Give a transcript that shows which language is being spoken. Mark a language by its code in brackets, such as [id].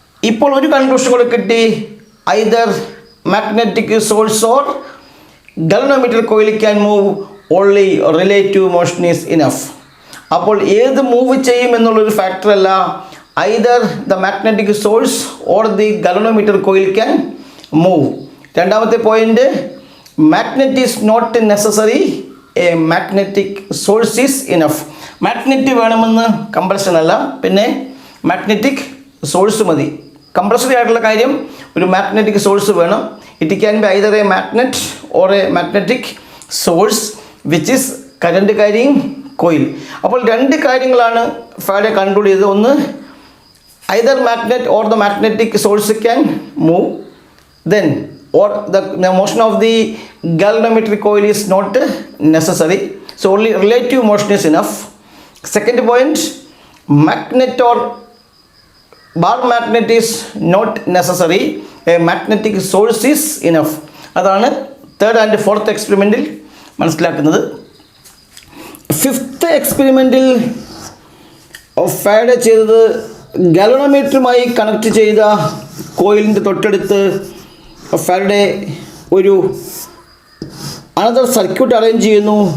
[ml] ഇപ്പോൾ ഒരു കൺക്ലൂഷൻ കൂടെ കിട്ടി, [en] Either magnetic source or galvanometer coil can move, only relative motion is enough. [ml] അപ്പോൾ ഏത് മൂവ് ചെയ്യും എന്നുള്ളൊരു ഫാക്ടറല്ല, [en] either the magnetic source or the galvanometer coil can move. [ml] രണ്ടാമത്തെ point, [en] magnet is not necessary, a magnetic source is enough. [ml] Magnet വേണമെന്ന് compulsion അല്ല, പിന്നെ magnetic source മതി. Compulsory ആയിട്ടുള്ള കാര്യം ഒരു മാഗ്നറ്റിക് സോഴ്സ് വേണം. [en] It can be either a magnet or a magnetic source which is current carrying coil. [ml] അപ്പോൾ രണ്ട് കാര്യങ്ങളാണ് ഫാരഡേ കൺക്ലൂഡ് ചെയ്തത്. [en] ഒന്ന്, either magnet or the magnetic source can move, then or the motion of the galvanometric coil is not necessary, so only relative motion is enough. Second point, magnet or bar magnet is not necessary, a magnetic source is enough. [ml] അതാണ് third and fourth എക്സ്പെരിമെൻറ്റിൽ മനസ്സിലാക്കുന്നത്. Fifth എക്സ്പെരിമെൻറ്റിൽ Faraday ചെയ്തത് ഗാൽവനോമീറ്ററുമായി connect ചെയ്ത കോയിലിൻ്റെ തൊട്ടടുത്ത് Faraday ഒരു another circuit arrange ചെയ്യുന്നു.